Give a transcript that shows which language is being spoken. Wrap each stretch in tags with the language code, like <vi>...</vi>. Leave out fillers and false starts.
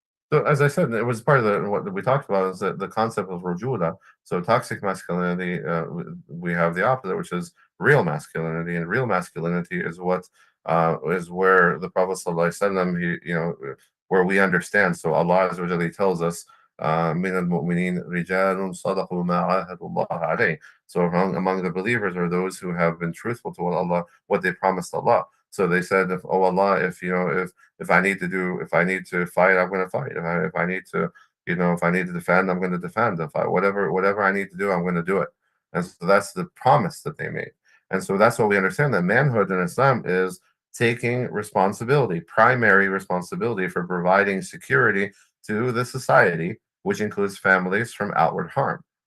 <en>So as I said, it was part of what we talked about is the concept of rujula. So toxic masculinity, we have the opposite, which is real masculinity, and real masculinity is what is where the Prophet ﷺ, where we understand. So Allah Azza wa Jalla tells us,</en> <ar>من المؤمنين رجال صدقوا ما عاهدوا الله عليه.</ar> <en>So among the believers are those who have been truthful to what they promised Allah. So they said, oh Allah, if I need to fight, I'm going to fight. If I need to, if I need to defend, I'm going to defend. Whatever I need to do, I'm going to do it. And so that's the promise that they made. And so that's what we understand, that manhood in Islam is taking responsibility, primary responsibility for providing security to the society, which includes families, from outward harm.</en>